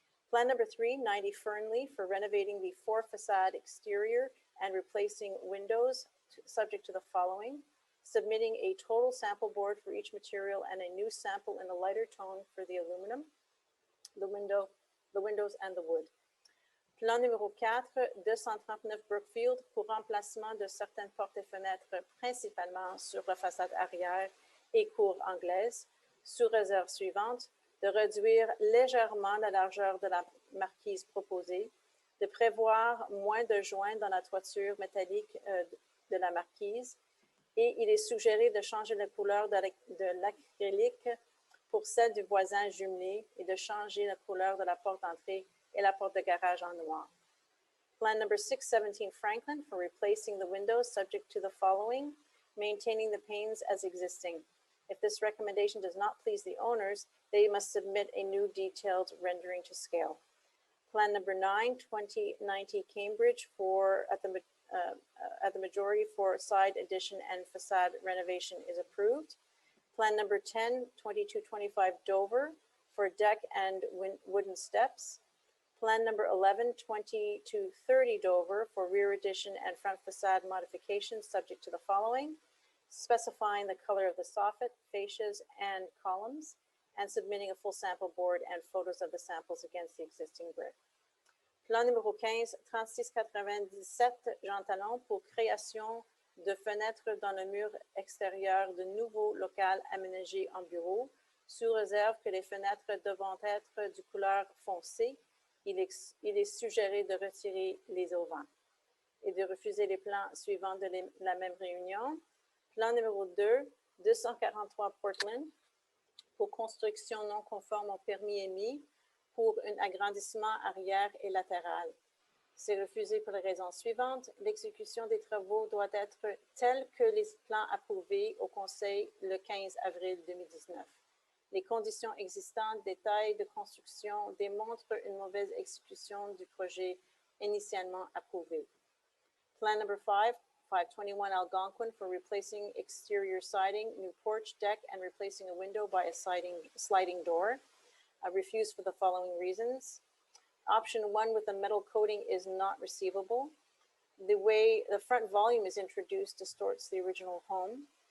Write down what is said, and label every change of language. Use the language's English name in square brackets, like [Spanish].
[English] Plan number 3, 90 Fernley for renovating the 4 facade exterior and replacing windows subject to the following. Submitting a total sample board for each material and a new sample in a lighter tone for the aluminum, the windows and the wood. [French] Plan numéro 4, 239 Brookfield pour remplacement de certaines portes et fenêtres, principalement sur la façade arrière et cour anglaise, sous réserve suivante, de réduire légèrement la largeur de la marquise proposée, de prévoir moins de joints dans la toiture métallique de la marquise, et il est suggéré de changer la couleur de l'acrylique pour celle du voisin jumelé et de changer la couleur de la porte d'entrée et la porte de garage en noir. [English] Plan number 617 Franklin for replacing the windows subject to the following, maintaining the panes as existing. If this recommendation does not please the owners, they must submit a new detailed rendering to scale. Plan number 9, 2090 Cambridge at the majority for side addition and facade renovation is approved. Plan number 10, 2225 Dover for deck and wooden steps. Plan number 11, 2230 Dover for rear addition and front facade modifications subject to the following, specifying the color of the soffit, fascias, and columns, and submitting a full sample board and photos of the samples against the existing brick. [French] Plan numéro 15, 3697 Jean Talon pour création de fenêtres dans le mur extérieur de nouveaux locaux aménagés en bureau, sous réserve que les fenêtres devront être de couleur foncée. Il est suggéré de retirer les auvents et de refuser les plans suivants de la même réunion. Plan numéro 2, 243 Portland pour construction non conforme au permis émis pour un agrandissement arrière et latéral. C'est refusé pour les raisons suivantes. L'exécution des travaux doit être telle que les plans approuvés au Conseil le 15 avril 2019. Les conditions existantes, détails de construction démontrent une mauvaise exécution du projet initialement approuvé. [English] Plan number 5, 521 Algonquin for replacing exterior siding, new porch deck, and replacing a window by a sliding door. Refused for the following reasons. Option 1 with a metal coating is not receivable. The way the front volume is introduced distorts the original home.